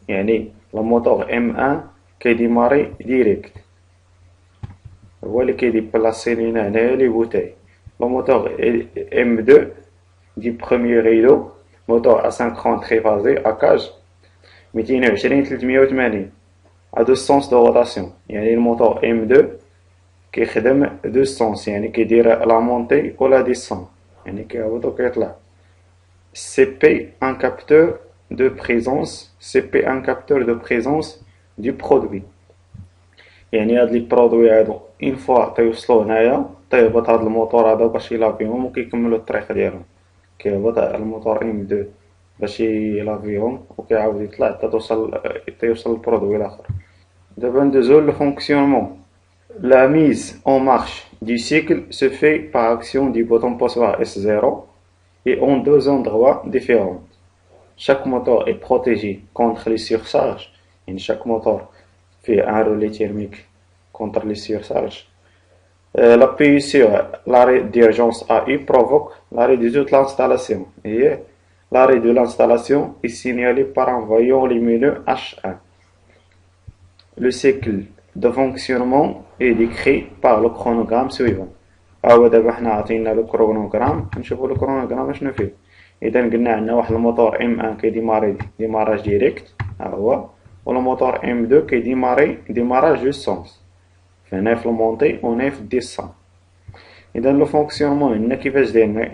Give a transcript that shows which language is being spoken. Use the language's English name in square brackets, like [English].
[Arabic] يعني الموتور M1 كيديماري ديريكت، هو اللي كيديبلاسي لينا هنايا لي بوتاي. [French] الموتور M2 du premier rideau, moteur asynchrone triphasé à cage 220 380 à deux sens de rotation. [Arabic] يعني الموتور M2 كيخدم دو سونس، يعني كيدير لا مونتي و لا ديسون، يعني كيهبط و كيطلع. [French] CP un capteur de présence du produit. [Arabic] يعني هاد لي برودوي هادو اون فوا تيوصلو هنايا تيهبط هاد الموتور هذا باش يلافيهم وكيكملو الطريق ديالهم. كيهبط الموتور M2 باش يلافيهم وكيعاود يطلع حتى تيوصل البرودوي الاخر. دابا ندوزو لو فونكسيونمون. [French] La mise en marche du cycle se fait par action du bouton poussoir S0 et en deux endroits différents. Chaque moteur est protégé contre les surcharges. Et chaque moteur fait un relais thermique contre les surcharges. L'appui sur l'arrêt d'urgence AI provoque l'arrêt de toute l'installation. Et l'arrêt de l'installation est signalé par un voyant lumineux H1. Le cycle de fonctionnement est décrit par le chronogramme suivant. [Arabic] هو دابا حنا عطينا لو كرونوغرام، نشوفو لو كرونوغرام شنو فيه. اذا قلنا عندنا واحد الموتور M1 كيديماري ديماراج ديريكت، ها هو، والموتور M2 كيديماري ديماراج جو سونس. فهنا في المونتي وهنا في الديسون. اذا لو فونكسيونمون عندنا كيفاش داير.